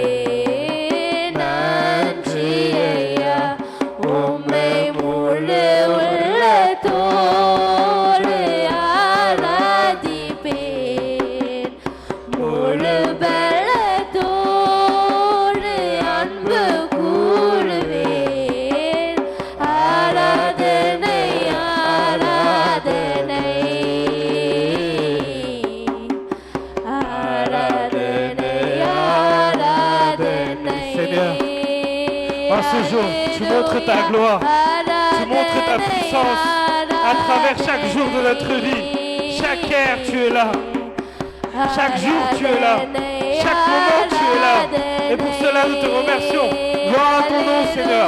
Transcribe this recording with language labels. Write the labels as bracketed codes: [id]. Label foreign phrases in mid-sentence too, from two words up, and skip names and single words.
[ta] நன்றியையா உம்மை முழு உள்ளத்தோடு ஆராதிப்பேன் முழு பலத்தோடு அன்பு கூறுவேன் ஆராதனை ஆராதனை ஆராதனை ஆராதனை [fr] Seigneur, en ce jour, tu montres ta gloire, tu montres ta puissance à travers chaque jour de notre vie. Chaque ère, tu es là. Chaque jour, tu es là. Chaque moment, tu es là. Et pour cela, nous te remercions. Gloire à ton nom, Seigneur.